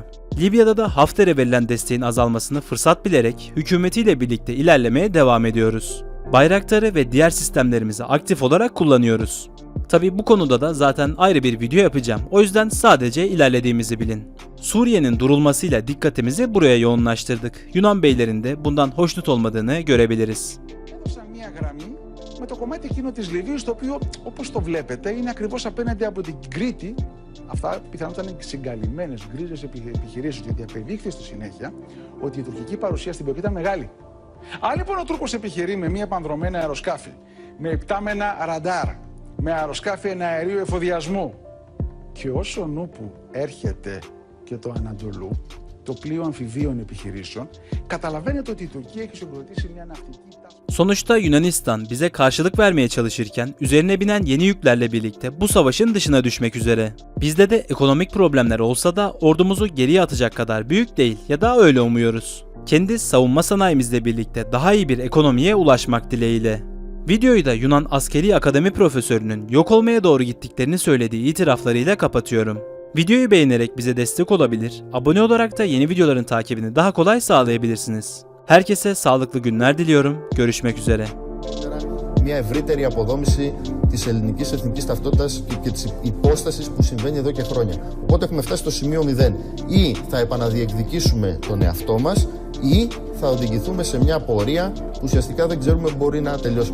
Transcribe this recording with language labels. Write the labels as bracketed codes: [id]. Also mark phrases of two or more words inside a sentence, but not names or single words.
[tr] Libya'da da Hafter'e verilen desteğin azalmasını fırsat bilerek hükümetiyle birlikte ilerlemeye devam ediyoruz. Bayraktar'ı ve diğer sistemlerimizi aktif olarak kullanıyoruz. Tabi bu konuda da zaten ayrı bir video yapacağım. O yüzden sadece ilerlediğimizi bilin. Suriye'nin durulmasıyla dikkatimizi buraya yoğunlaştırdık. Yunan beylerin de bundan hoşnut olmadığını görebiliriz. [el] Με το κομμάτι εκείνο της Λιβύης, το οποίο, όπως το βλέπετε, είναι ακριβώς απέναντι από την Κρήτη. Αυτά πιθανότατα είναι συγκαλυμμένες γκρίζες επιχειρήσεις, γιατί απεδείχθη στη συνέχεια ότι η τουρκική παρουσία στην περιοχή ήταν μεγάλη. Αν λοιπόν ο Τούρκος επιχειρεί με μία επανδρομένα αεροσκάφη, με υπτάμενα ραντάρ, με αεροσκάφη εναερίου εφοδιασμού, και όσο νούπου έρχεται και το Ανατολού, το πλοίο αμφιβίων επιχειρήσεων, καταλαβαίνετε ότι η Τουρκία έχει συγκροτήσει μια ναυτική τάση. [tr] Sonuçta Yunanistan bize karşılık vermeye çalışırken üzerine binen yeni yüklerle birlikte bu savaşın dışına düşmek üzere. Bizde de ekonomik problemler olsa da ordumuzu geriye atacak kadar büyük değil ya da öyle umuyoruz. Kendi savunma sanayimizle birlikte daha iyi bir ekonomiye ulaşmak dileğiyle. Videoyu da Yunan Askeri Akademi profesörünün yok olmaya doğru gittiklerini söylediği itiraflarıyla kapatıyorum. Videoyu beğenerek bize destek olabilir, abone olarak da yeni videoların takibini daha kolay sağlayabilirsiniz. Herkese sağlıklı günler diliyorum. Görüşmek üzere. [el] Μια ευρύτερη αποδόμηση της ελληνικής εθνικής ταυτότητας και της υπόστασης που συμβαίνει εδώ και χρόνια. Οπότε έχουμε φτάσει στο σημείο 0. Ή θα επαναδιεκδικήσουμε τον εαυτό μας, ή θα οδηγηθούμε σε μια πορεία που ουσιαστικά δεν ξέρουμε μπορεί να τελειώσει.